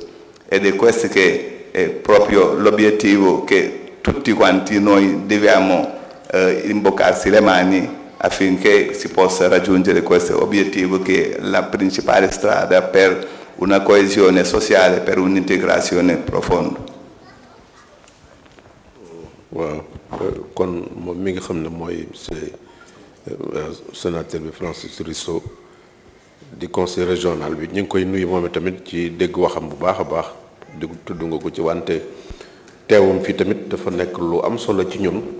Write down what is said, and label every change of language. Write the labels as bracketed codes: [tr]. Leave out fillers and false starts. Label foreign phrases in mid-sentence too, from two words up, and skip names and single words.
[it] Ed è questo che è proprio l'obiettivo che tutti quanti noi dobbiamo imboccarsi le mani affinché si possa raggiungere questo obiettivo, che è la principale strada per una coesione sociale, per un'integrazione profonda. [wo] waaw kon moom mi nga xam ne mooy sénateur bi Francis Russo di [fr] conseil régional [wo] bi ñu ngi koy nuyu moom tamit ci dégg waxam bu baax a baax dégg tudd nga ko ci, wante teewum fii tamit dafa nekk lu am solo ci ñun,